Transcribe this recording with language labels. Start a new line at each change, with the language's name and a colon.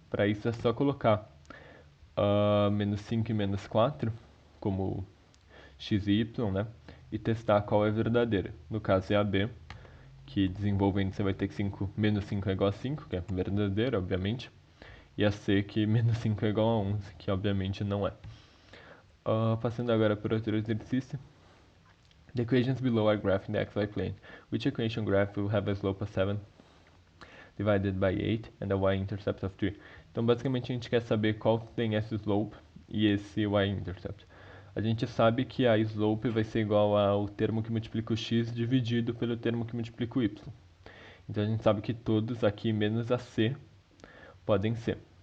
Portuguese: Para isso é só colocar menos 5 e menos 4 como x e y, né? E testar qual é verdadeira. No caso é a b, que desenvolvendo você vai ter que menos 5 é igual a 5, que é verdadeira, obviamente. E a c, que menos 5 é igual a 11, que obviamente não é. Passando agora para outro exercício.
English: The equations below are graphed in the xy plane. Which equation graph will have a slope of 7 divided by 8 and a y-intercept of 3?
Portuguese: Então, basicamente, a gente quer saber qual tem esse slope e esse y-intercept. A gente sabe que a slope vai ser igual ao termo que multiplica o x dividido pelo termo que multiplica o y. Então, a gente sabe que todos aqui, menos a c, podem ser.